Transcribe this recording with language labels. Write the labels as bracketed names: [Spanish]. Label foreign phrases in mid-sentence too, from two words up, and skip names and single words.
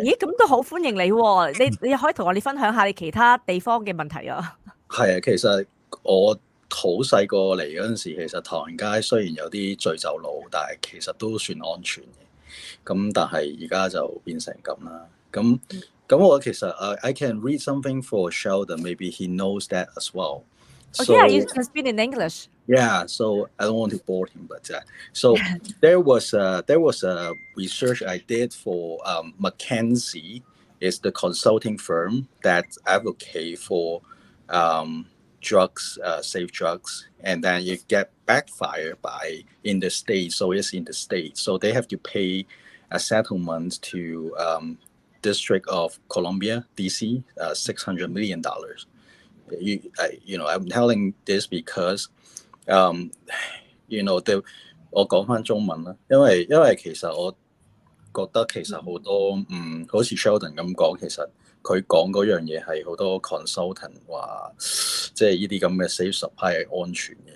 [Cantonese] 咦，咁都好歡迎你喎！你可以同我哋分享下你其他地方嘅問題啊。係啊，其實我好細個嚟嗰陣時，其實唐人街雖然有啲醉酒佬，但係其實都算安全嘅。咁但係而家就變成咁啦。咁我其實 [English] I can read something for Sheldon. Maybe he knows that as well. So, yeah, you can speak in English. Yeah, so I don't want to bore him, but so there was a research I did for McKinsey, is the consulting firm that advocate for drugs, safe drugs, and then you get backfired by in the state. So it's in the state. So they have to pay a settlement to District of Columbia, DC, $600 million. I'm telling this because, [Cantonese] 我講返中文啦，因為其實我覺得其實好多好似 Sheldon 咁講，其實佢講嗰樣嘢係好多 consultant 話，即係呢啲咁嘅 [English] safe supply [Cantonese] 係安全嘅。